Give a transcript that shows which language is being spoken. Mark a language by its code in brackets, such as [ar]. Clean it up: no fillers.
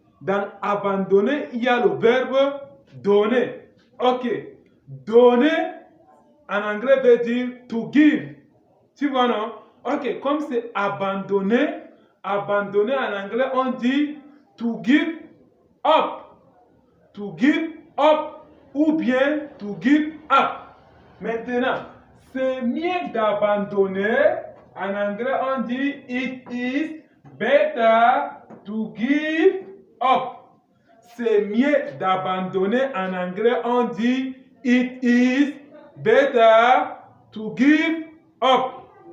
[fr] Dans abandonner, il y a le verbe donner. Ok. Donner en anglais veut dire [en] to give. [fr] Tu vois, non? Ok. Comme c'est abandonner, abandonner en anglais, on dit [en] to give up. To give up [fr] ou bien [en] to give up. [fr] Maintenant, c'est mieux d'abandonner. En anglais, on dit [en] it is better to give up. [fr] C'est mieux d'abandonner. En anglais, on dit [en] it is better to give up.